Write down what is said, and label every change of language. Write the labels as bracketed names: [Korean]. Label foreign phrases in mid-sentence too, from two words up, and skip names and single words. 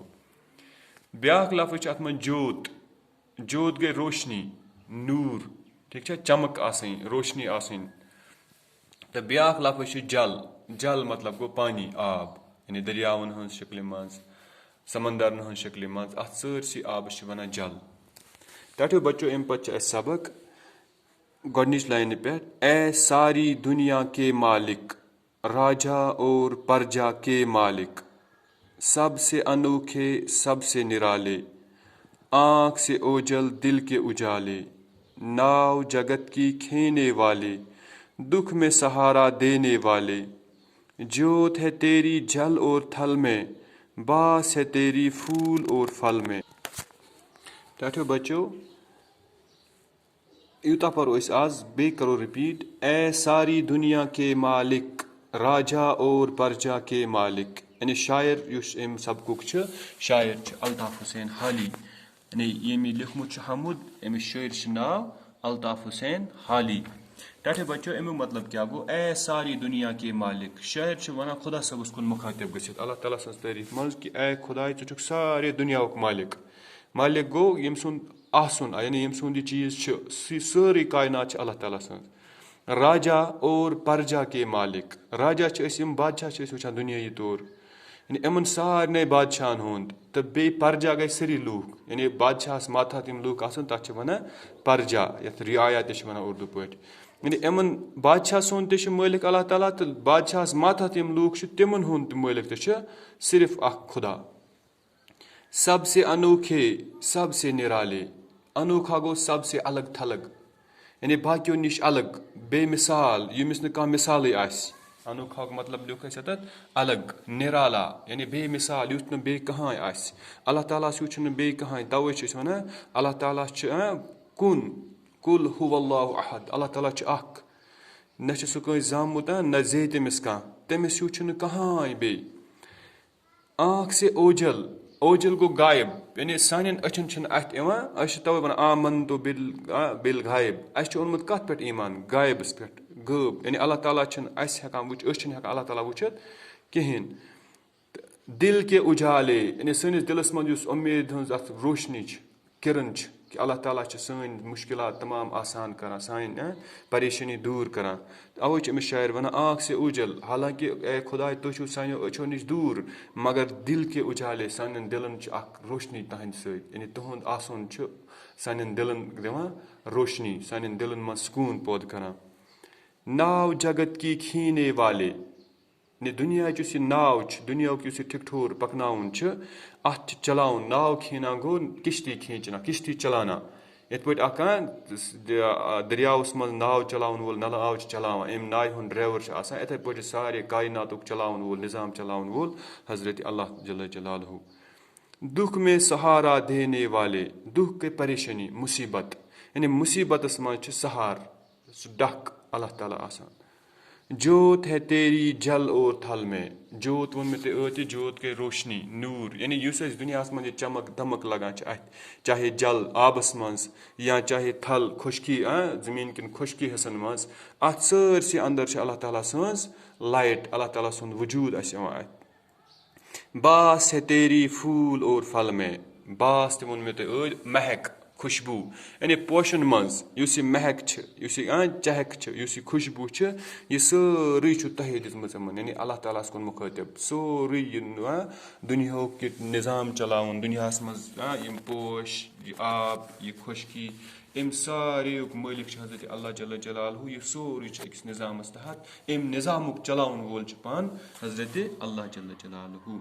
[Kashmiri] بیاکھ لفظ چھُ اتھ منٛز جوت۔ جوت گٔے روشنی، نوٗر، ٹھیٖک چھا، چمک آسٕنۍ، روشنی آسٕنۍ۔ تہٕ بیاکھ لفظ چھُ جل۔ جل مطلب گوٚو پانی، آب، یعنی دٔریاوَن ہٕنٛز شکلہِ منٛز، سمندرن ہٕنٛز شکلہِ منٛز، اتھ سٲرسٕے آبس چھِ ونان جل۔ ٹاٹھیو بچو، امہِ پتہٕ چھُ اسہِ سبق گۄڈنِچ لاینہِ پٮ۪ٹھ۔ [Urdu] اے ساری دنیا کے مالک، راجا اور پرجا کے مالک، سب سے انوکھے، سب سے نرالے، آنکھ سے اوجل، دل کے اجالے، ناؤ جگت کی کھینے والے، دکھ میں سہارا دینے والے، جوت ہے تیری جل اور تھل میں، باس ہے تیری پھول اور پھل میں۔ [Kashmiri] ٹاٹھیو بچو، یوٗتاہ پرو أسۍ آز، بیٚیہِ کرو رِپیٖٹ۔ [Urdu] اے ساری دُنیا کے مالک، راجا اور پرجا کے مالک، [Kashmiri] یعنی شاعر یُس امہِ سبقُک چھُ، شاعر چھُ الطاف حسین حالی، یعنی ییٚمۍ یہِ لیوٗکھمُت چھُ حمد، أمِس شٲعر چھُ ناو الطاف حسین حالی۔ ٹاٹھیو بچو، امیُک مطلب کیٛاہ گوٚو؟ [Urdu] اے ساری دُنیا کے مالک، [Kashmiri] شٲعر چھُ ونان خۄدا صٲبس کُن مُخاطب گٔژھِتھ اللہ تعالیٰ سٕنٛز تعریٖف منٛز کہِ اے خۄداے، ژٕ چھُکھ سارے دُنیاہُک مالک۔ مالک گوٚو ییٚمہِ سُنٛد آسُن، یعنی ییٚمہِ سُنٛد یہِ چیٖز چھُ، سٲرٕے کاینات چھِ اللہ تعالیٰ سٕنٛز۔ [Urdu] راجا اور پرجا کے مالک، [Kashmiri] راجا چھِ أسۍ، یِم بادشاہ چھِ أسۍ وٕچھان دُنیٲیی طور، یعنی یِمن سارنٕے بادشاہن ہُنٛد، تہٕ بیٚیہِ پرجا گٔے سٲری لوٗکھ، یعنی بادشاہس ماتحت یِم لوٗکھ آسان تتھ چھِ ونان پرجا، یتھ رعایا تہِ چھِ ونان اردوٗ پٲٹھۍ۔ یعنی یِمن بادشاہ سُنٛد تہِ چھُ مٲلِک اللہ تعالیٰ، تہٕ بادشاہس ماتحت یِم لوٗکھ چھِ تِمن ہُنٛد تہِ مٲلِک تہِ چھُ صرف اکھ خۄدا۔ [Urdu] سب سے انوکھے، سب سے نرالے، [Kashmiri] انوکھا گوٚو [Urdu] سب سے الگ تھلگ، [Kashmiri] یعنی باقیو نِش الگ، بے مثال، ییٚمِس نہٕ کانٛہہ مثالٕے آسہِ۔ انوکھاہُک مطلب لیوٗکھ اَسہِ ییٚتٮ۪تھ الگ، نرالا، یعنی بے مثال، یُتھ نہٕ بیٚیہِ کٕہٕنۍ آسہِ۔ اللہ تعالیٰ ہَس ہیوٗ چھُنہٕ بیٚیہِ کٕہٕنۍ، تَوَے چھِ أسۍ وَنان اللہ تعالیٰ چھُ کُن، [Arabic] کُل ہوٗ اللہ احد، [Kashmiri] اللہ تعالیٰ چھُ اکھ، نہ چھُ سُہ کٲنٛسہِ زامُت، نہ زیٚیہِ تٔمِس کانٛہہ، تٔمِس ہیوٗ چھُنہٕ کٕہٕنۍ بیٚیہِ۔ [Urdu] آنکھ سے اوجل، [Kashmiri] اوجل گوٚو غایب، یعنی سانٮ۪ن أچھن چھِنہٕ اَتھِ یِوان، أسۍ چھِ تَوَے وَنان [Arabic] آمنتُ بِل غایب، [Kashmiri] اَسہِ چھُ اوٚنمُت کَتھ پٮ۪ٹھ ایٖمان؟ غایبَس پٮ۪ٹھ، غٲب، یعنی اللہ تعالیٰ چھِنہٕ اَسہِ ہٮ۪کان أسۍ چھِنہٕ ہٮ۪کان اللہ تعالیٰ وٕچھِتھ کِہیٖنۍ۔ تہٕ [Urdu] دِل کے اُجالے، [Kashmiri] یعنی سٲنِس دِلس منٛز یُس اُمید ہٕنٛز اَتھ روشنی چھِ، کِرن چھِ، کہِ اللہ تعالیٰ چھِ سٲنۍ مُشکِلات تمام آسان کران، سانہِ پریشٲنی دوٗر کران۔ اَوَے چھِ أمِس شاعر وَنان [Urdu] آنکھ سے اوجل، [Kashmiri] حالانکہِ اے خۄداے تُہۍ چھِو سانیو أچھو نِش دوٗر، مگر [Urdu] دِل کے اُجالے، [Kashmiri] سانٮ۪ن دِلن چھِ اکھ روشنی تُہنٛدِ سۭتۍ، یعنی تُہُنٛد آسُن چھُ سانٮ۪ن دِلن دِوان روشنی، سانٮ۪ن دِلن منٛز سکوٗن پٲدٕ کران۔ [Urdu] ناو جگت کی کھیٖنے والے، [Kashmiri] یعنی دُنیاہٕچ یُس یہِ ناو چھِ، دُنیاہُک یُس یہِ ٹھِکٹھور پکناوُن چھُ، اتھ چھِ چلاوُن، ناو کھیٖنان گوٚو [Urdu] کِشتی کھیٖنچنا، کِشتی چلانا، [Kashmiri] یِتھ پٲٹھۍ اکھ دٔریاوس منٛز ناو چلاوَن وول ناو چھِ چلاوان، امہِ ناوِ ہُنٛد ڈرایور چھُ آسان، یِتھٕے پٲٹھۍ چھُ سارے کایناتُک چلاوَن وول، نظام چلاوَن وول حضرت اللہ [Arabic] جل جلالہ۔ [Urdu] دکھ میں سہارا دینے والے، [Kashmiri] دکھ گٔے پریشٲنی، مُصیبت، یعنی مُصیبتس منٛز چھُ سہار، سُہ ڈکھ اللہ تعالیٰ آسان۔ [Urdu] جوت ہے تیری جل اور تھل میں. [Kashmiri] جوت ووٚن مےٚ تۄہہِ ٲدۍ جوت گٔے روشنی نوٗر یعنی یُس اَسہِ دُنیاہَس منٛز یہِ چمک دھمک لگان چھِ اَتھِ چاہے جل آبَس منٛز یا چاہے تھل خۄشکی زٔمیٖن کٮ۪ن خۄشکی حِصَن منٛز اَتھ سٲرسٕے اَندَر چھِ اللہ تعالیٰ سٕنٛز لایٹ اللہ تعالیٰ سُنٛد وجوٗد اَسہِ یِوان اَتھِ. [Urdu] باس ہے تیری پھوٗل اور پھل میں. [Kashmiri] باس تہِ ووٚن مےٚ تۄہہِ ٲدۍ مہک خوشبوٗ یعنی پوشَن منٛز یُس یہِ مہک چھِ یُس یہِ چہک چھِ یُس یہِ خوشبوٗ چھِ یہِ سٲرٕے چھُ تۄہے دِژمٕژ یِمَن یعنی اللہ تعالیٰ ہَس کُن مُخٲطِب سورُے یہِ دُنیاہُک یہِ نِظام چلاوُن دُنیاہَس منٛز یِم پوش یہِ آب یہِ خۄشکی أمۍ ساروِیُک مٲلِک چھُ حضرت اللہ [Arabic] جل جلالہُ [Kashmiri] یہِ سورُے چھُ أکِس نِظامَس تحت أمۍ نِظامُک چلاوَن وول چھُ پانہٕ حضرت اللہ [Arabic] جل جلالہُ.